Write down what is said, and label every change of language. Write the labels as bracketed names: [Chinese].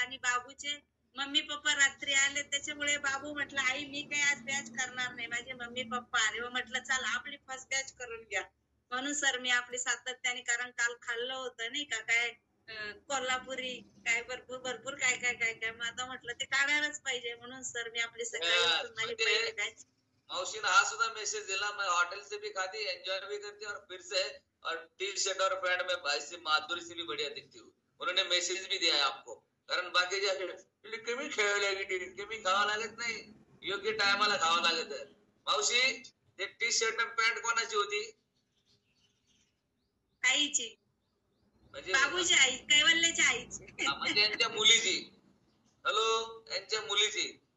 [Marathi] आणि बाबूचे mummy papa रात्री आले, त्याच्यामुळे बाबू म्हटलं आई मी काय आज बॅच करणार नाही. माझे मम्मी पप्पा आले. म्हटलं चला आपली फर्स्ट बॅच करून घ्या. म्हणून सर मी आपली सातत्याने, कारण काल खाल्लं होतं नाही का काय कोल्हापुरी काय भरपूर काय मग आता म्हटलं ते काढायलाच पाहिजे. म्हणून सर मी आपली सकाळी माझी पहिली बॅच. [Hindi] मौसी ने आज सुधा मैसेज दिला. मैं होटल से भी खाती एंजॉय भी करती और फिर से और टी शर्ट और पैंट में भाई से माधुरी से भी बढ़िया दिखती हूँ. उन्होंने मैसेज भी दिया है आपको. [Marathi] कारण बाकी कमी खेळायला लागेल, कमी खावा लागत नाही. योग्य टायमाला खावा लागत. मावशी ते टी शर्ट आणि पॅन्ट कोणाची होती. आईची. म्हणजे बाबूची आई कैवल्याच्या आईची. म्हणजे यांच्या मुलीची. हॅलो यांच्या मुलीची.